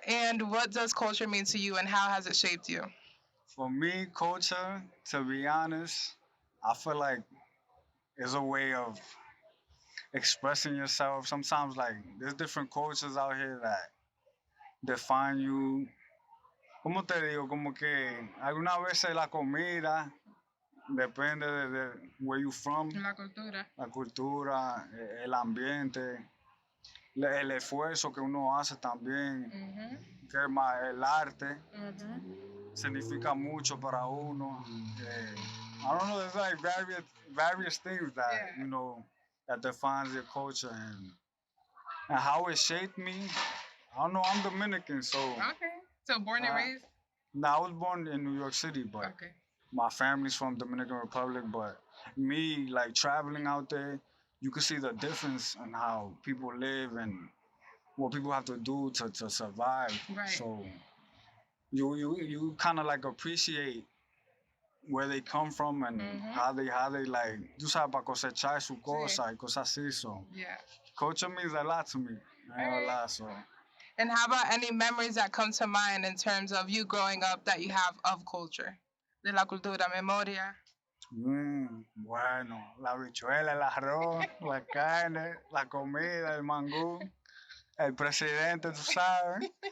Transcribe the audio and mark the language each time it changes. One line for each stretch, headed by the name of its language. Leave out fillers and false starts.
English: And what does culture mean to you and how has it shaped you? For me, culture, to be honest, I feel like it's a way of expressing yourself. Sometimes, like, there's different cultures out here that define you.
Spanish: ¿Cómo te digo? Como que algunas veces la comida depende de
English: where you from.
Spanish: La cultura, el ambiente, el esfuerzo que uno hace también. Que el arte significa mucho para uno.
English: I don't know, there's like various things that, that defines your culture and how it shaped me. I don't know, I'm Dominican, so... Okay. So born and raised? No, I was born in New York City, but my family's from Dominican Republic. But me, like, traveling out there, you can see the difference in how people live and what people have to do to survive. Right. So you kind of, like, appreciate where they come from and how they like,
Spanish: tú sabes, para cosechar su cosa y cosas así.
English: So culture means a lot to me. I ain't gonna lie, so... And how about any memories that come to mind in terms of you growing up that you have of culture?
Spanish: De la cultura, memoria. Bueno, la habichuela, el arroz, la carne, la comida, el mangú, el presidente, tú sabes.